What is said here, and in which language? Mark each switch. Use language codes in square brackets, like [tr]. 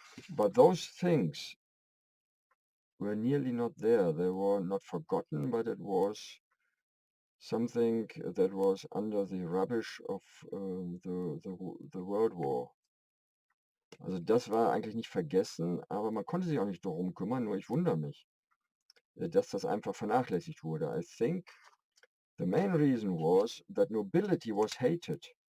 [en] But those things were nearly not there. They were not forgotten, but it was something that was under the rubbish of the World War. [de] Also das war eigentlich nicht vergessen, aber man konnte sich auch nicht darum kümmern, nur ich wundere mich, dass das einfach vernachlässigt wurde. [en] I think the main reason was that nobility was hated.